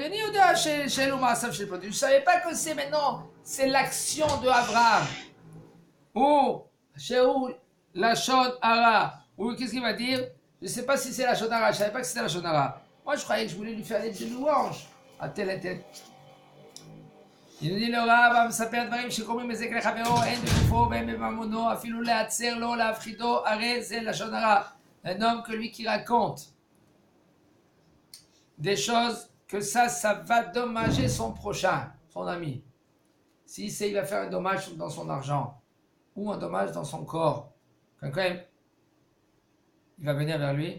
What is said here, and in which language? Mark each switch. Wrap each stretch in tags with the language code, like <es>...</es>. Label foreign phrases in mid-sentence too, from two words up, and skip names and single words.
<fr>Je ne savais pas que c'est maintenant, c'est l'action de Abraham. Ou, chez où, la shonara. Ou qu'est-ce qu'il va dire? Je ne sais pas si c'est la shonara, je ne savais pas que c'était la shonara. Moi, je croyais que je voulais lui faire des louanges à tel et tel. Il nous dit le Rav,</fr> <he>מספר דברים שקוראים בזה לחברו, אין בגופו ואין בממונו, אפילו להצר לו, להפחידו, הרי זה לשון הרע.</he> <fr>Un homme que lui qui raconte des choses que ça va dommager son prochain, son ami. Si c'est, il va faire un dommage dans son argent ou un dommage dans son corps, quand même, il va venir vers lui.</fr>